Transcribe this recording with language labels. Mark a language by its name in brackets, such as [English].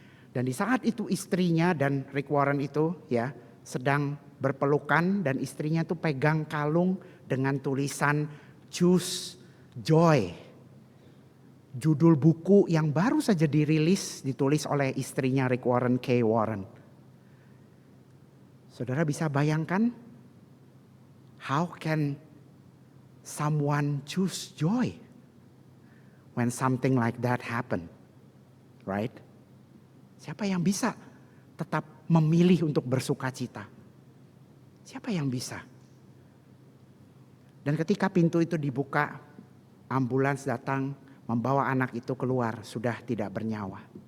[Indonesian] Dan di saat itu istrinya dan Rick Warren itu ya sedang berpelukan, dan istrinya itu pegang kalung dengan tulisan Choose Joy. Judul buku yang baru saja dirilis, ditulis oleh istrinya Rick Warren, Kay Warren. Saudara bisa bayangkan, [English] how can someone choose joy when something like that happen, right? [Indonesian] Siapa yang bisa tetap memilih untuk bersuka cita? Siapa yang bisa? Dan ketika pintu itu dibuka, ambulans datang, membawa anak itu keluar, sudah tidak bernyawa.